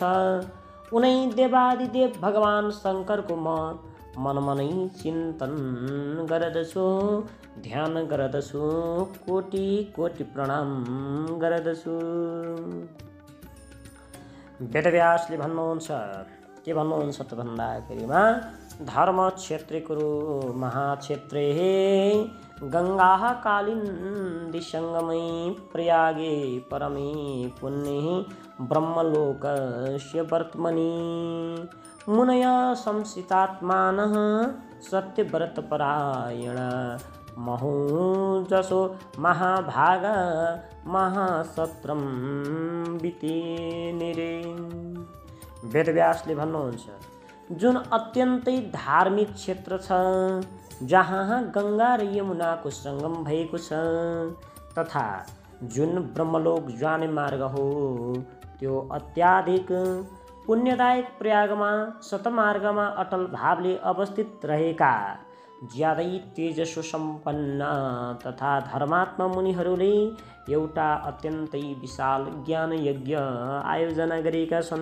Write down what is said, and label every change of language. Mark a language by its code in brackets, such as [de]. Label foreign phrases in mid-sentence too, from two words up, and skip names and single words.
[ne] उनै देवादिदेव भगवान शङ्करको म मनमनै चिन्तन गर्दछु, ध्यान गर्दछु, कोटि कोटि प्रणाम गर्दछु। वेदव्यासले भन्नुहुन्छ, के भन्नुहुन्छ त भन्दाखेरिमा [sa] धर्म क्षेत्रे कुरु महाक्षेत्रे गङ्गा कालिन्दी सङ्गमे प्रयागे परमे पुण्ये ब्रह्मलोकस्य वर्त्मनि मुनय संसितात्मानः सत्यव्रतपरायण महोजसो महाभाग महासत्रम बितेनिरे। [ne] वेदव्यासले भन्नुहुन्छ, जुन अत्यन्तै धार्मिक क्षेत्र छ, जहाँ गङ्गा र यमुनाको सङ्गम भएको छ, तथा जुन ब्रह्मलोक जाने मार्ग हो, त्यो अत्याधिक पुण्यदायक प्रयागमा सतमार्गमा अटल भावले अवस्थित रहेका ज्यादै तेजस्व सम्पन्न तथा धर्मात्मा मुनिहरूले एउटा अत्यन्तै विशाल ज्ञान यज्ञ आयोजना गरेका छन्।